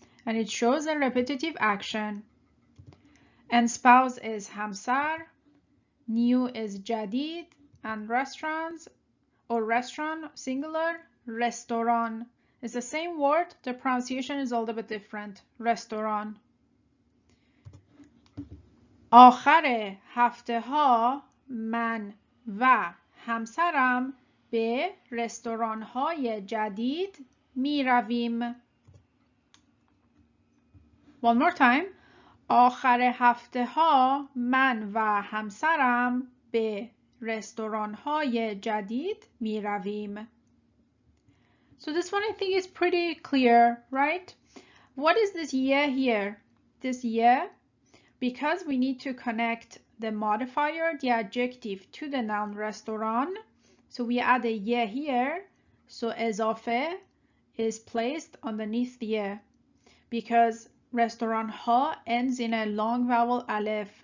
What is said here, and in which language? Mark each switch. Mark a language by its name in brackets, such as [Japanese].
[English] And it shows a repetitive action. And spouse is همسر, new is جدید, and restaurants or restaurant singular, رستوران. It's the same word, the pronunciation is a little bit different. [Persian] رستوران. آخر هفته ها من و همسرم به رستوران های جدید می رویم. [English] One more time. [Persian] آخر هفته ها من و همسرم به رستوران های جدید می رویم. [English] So this one I think is pretty clear, right? What is this ye here? This ye, because we need to connect the modifier, the adjective, to the noun restaurant. So we add a ye here. So اضافه is placed underneath the ye, because restaurant ha ends in a long vowel aleph.